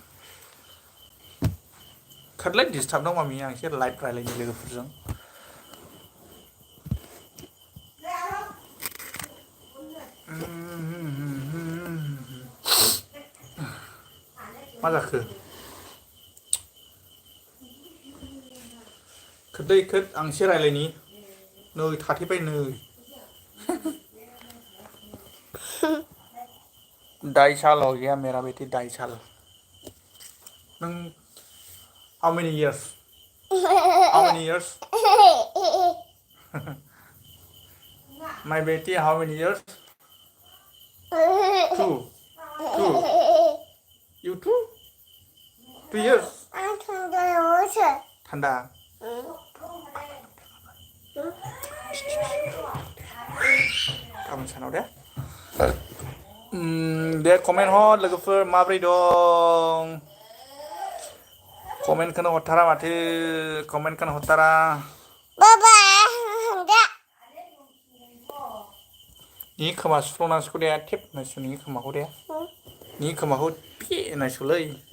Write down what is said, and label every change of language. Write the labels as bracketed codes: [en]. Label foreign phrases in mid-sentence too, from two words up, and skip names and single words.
[brx] खोरलाय डिस्टार्ब दं मामि आं एसे लाइभ रायलायनि लोगोफोरजों मा जाखो खोदै खोद आं एसे रायलायनि नै थाथैबाय नै [hi] ढाई साल हो गया मेरा बेटी 2.5 साल [en] नों how many years my baby how many years [brx] 2 [en] you 2 years [brx] ठंडा गाबोन सानाव दे दे कमेन्ट हर लोगोफोर माब्रै दं कमेन्टखौनो हरथारा माथो कमेन्टखौनो हरथारा नि खोमा सुफ्लंनांसिगौ दे टेप नायसु नि खोमाखौ दे नि खोमाखौ पे नायसुलै